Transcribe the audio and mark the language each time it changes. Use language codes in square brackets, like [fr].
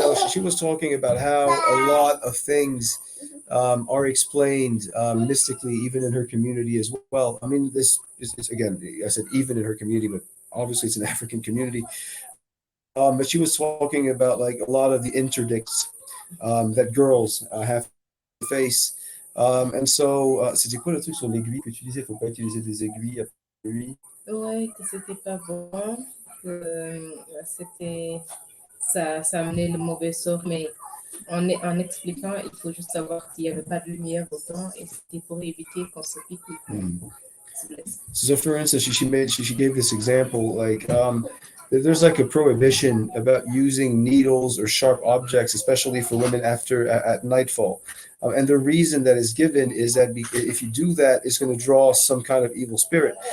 [en] She was talking about how a lot of things are explained mystically, even in her community as well. I mean, this is again, I said even in her community, but obviously it's an African community. But she was talking about like a lot of the interdicts that girls have to face. And so, [fr] c'était quoi le truc sur l'aiguille que tu disais? Faut pas utiliser des aiguilles après lui. Ouais, que c'était pas bon, que c'était ça amenait le mauvais sort, mais en expliquant, il faut juste savoir qu'il n'y avait pas de lumière autant et c'était pour éviter qu'on se pique ou qu'on se blesse. [en] So for instance, she gave this example like there's like a prohibition about using needles or sharp objects, especially for women after at nightfall. And the reason that is given is that if you do that, it's going to draw some kind of evil spirit.